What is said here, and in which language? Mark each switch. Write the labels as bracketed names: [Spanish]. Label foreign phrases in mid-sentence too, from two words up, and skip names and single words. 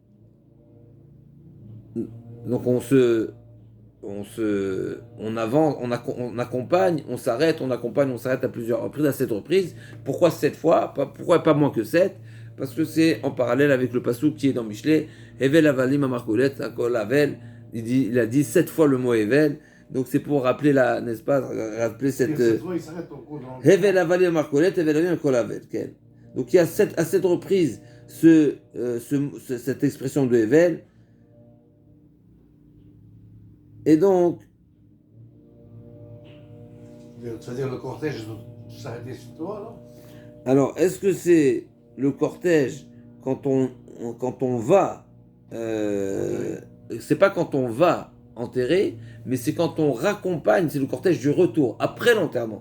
[French] Donc on accompagne, on s'arrête à plusieurs reprises, à 7 reprises. Pourquoi 7 fois? Pourquoi pas moins que 7? parce que c'est en parallèle avec le passouk qui est dans Michelet. [Hebrew] הבל הבלים אמר קהלת, הכל הבל. [French] Il a dit 7 fois le mot Hevel. Donc c'est pour rappeler n'est-ce pas, rappeler cette. Cette fois, il s'arrête au cours dans. [Hebrew] הבל הבלים אמר קהלת, הבל הבלים הכל הבל. [French] Donc il y a à 7 reprises cette expression de Hevel. Et donc. C'est-à-dire le cortège s'arrêter sur toi, là? Alors, est-ce que c'est le cortège quand on va c'est pas quand on va enterrer, mais c'est quand on raccompagne, c'est le cortège du retour, après l'enterrement.